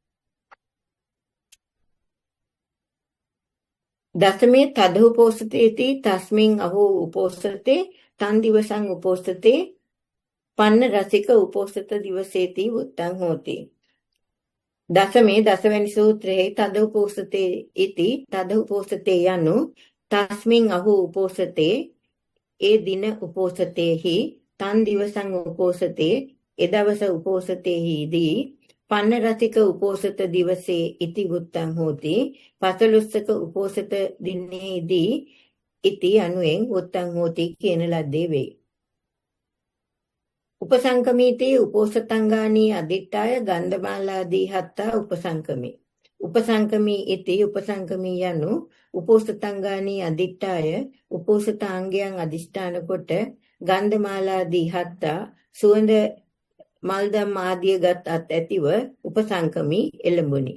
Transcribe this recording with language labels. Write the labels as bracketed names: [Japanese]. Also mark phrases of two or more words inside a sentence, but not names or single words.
[Pali] දසමේ තද උපෝසතේති තස්මින් අහෝ උපෝසතේ තන් දිවසං උපෝසතේ පන්න රසික උපෝසත දිවසේති උත්තං හෝති දසමේ [Sinhala] දසවැනි සූත්‍රයේ [Pali] තද උපෝසතේ ඉති තද උපෝසතේ යනු තස්මින් අහෝ උපෝසතේ [Sinhala] ඒ දින උපෝසතේහි [Pali] තන් දිවසං උපෝසතේ [Sinhala] එදවස උපෝසතේහිදී [Pali] පන්න රසික උපෝසත දිවසේ ඉති වුත්තං හෝති [Sinhala] පසළොස්වක උපෝසත දිනේදී [Pali] ඉති අනුයෙන් වුත්තං හෝති [Sinhala] කියන ලද්දේ වේ. [Pali] උපසංකමීතේ උපෝසතංගානී අදිට්ඨාය ගන්ධමාලාදී හත්තා උපසංකමේ උපසංකමී ඉති උපසංකමී යනු උපෝසතංගානී අදිට්ඨාය [Sinhala] උපෝසතාංගයන් අදිෂ්ඨාන කොට [Pali] ගන්ධමාලාදී හත්තා [Sinhala] සුවඳ මල්දම් ආදිය ගත් අත් ඇතිව [Pali] උපසංකමී එළඹුනි.